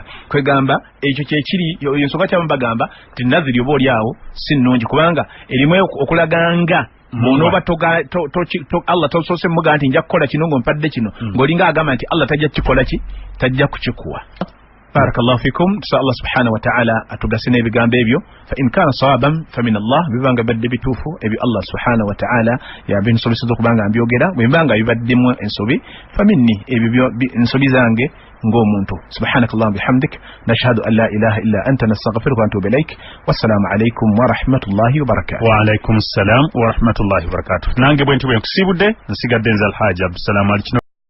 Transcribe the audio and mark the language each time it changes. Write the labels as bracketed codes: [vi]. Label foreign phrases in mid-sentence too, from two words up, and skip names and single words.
[lg] Kwegamba ekyo kyekiri ensonga kyamu bagamba ti naziri oba oli awo si nnungi kubanga erimu okulaganga bw'onooba Allah tosoose muga nti nja kukola kino ng'ompadde kino ng'olinga agamba nti Allah tajja kukikola ki? Tajja kukikuwa. [ar] بارك الله فيكم [lg] sa Allah [ar] سبحانه وتعالى [lg] atugasine ebigambo ebyo [ar] فإن كان صوابا فمن الله [lg] bibanga badde bitufu ebi Allah [ar] سبحانه وتعالى [lg] yabinsobeseza okubanga mbyogera bwembanga bibaddemu ensobi [ar] فمني [lg] ebyo ensobi zange ng'omuntu [ar] سبحانك اللهم بحمدك نشهد أن لا إله إلا أنت نستغفرك ونتوب إليك والسلام عليكم ورحمة الله وبركاته. وعليكم السلام ورحمة الله وبركاته. [lg] Nange bwe ntubwe kusibudde nsigadde nzal haja abdussalam alikino